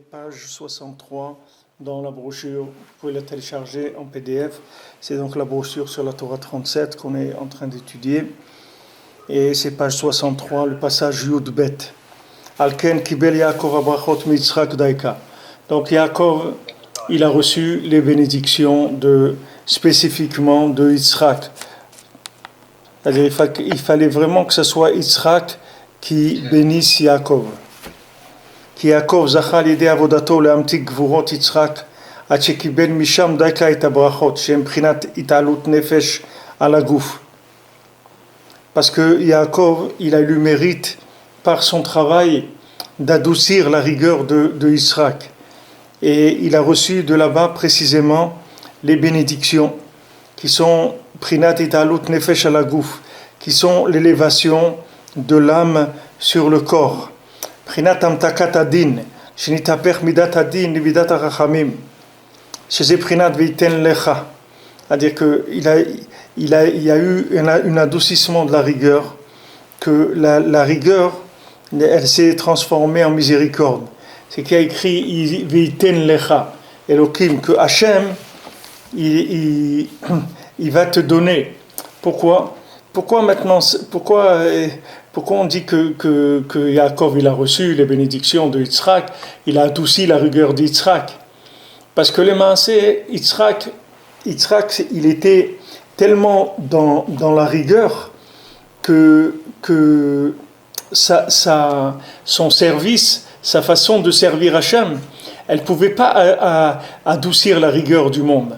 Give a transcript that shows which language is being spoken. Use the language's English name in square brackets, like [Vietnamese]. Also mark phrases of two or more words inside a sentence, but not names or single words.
[French] page 63 dans la brochure. Vous pouvez la télécharger en PDF. C'est donc la brochure sur la Torah 37 qu'on est en train d'étudier. Et c'est page 63, le passage Yud Bet. [Hebrew] אלכן קיבל יעקב הברכות מיצחק דייקא. [French] Donc Yaakov, il a reçu les bénédictions spécifiquement de Yitzhak. C'est-à-dire il fallait vraiment que ce soit Yitzhak qui bénisse Yaakov. [Hebrew] כי יעקב זכה על ידי עבודתו להמתיק גבורות יצחק עד שקיבל משם דייקה את הברכות שהן מבחינת התעלות נפש על הגוף. [French] Parce que Yaakov, il a eu le mérite par son travail d'adoucir la rigueur de Yitzhak. Et il a reçu de là-bas précisément les bénédictions qui sont [Hebrew] בחינת התעלות נפש על הגוף, [French] qui sont l'élévation de l'âme sur le corps. [Hebrew] בחינת המתקת הדין שנתהפך מידת הדין למידת הרחמים chez בחינת ויתן לך. [French] C'est-à-dire qu'il y a eu un adoucissement de la rigueur, que la rigueur, elle s'est transformée en miséricorde. C'est qu'il y a écrit [Hebrew] ויתן לך אלהים, [French] que Hachem, il va te donner. Pourquoi maintenant, pourquoi on dit que Yaakov il a reçu les bénédictions de Yitzhak, il a adouci la rigueur d'Yitzhak? Parce que les Maaseh, Yitzhak, il était tellement dans la rigueur que son service, sa façon de servir Hachem, elle ne pouvait pas adoucir la rigueur du monde.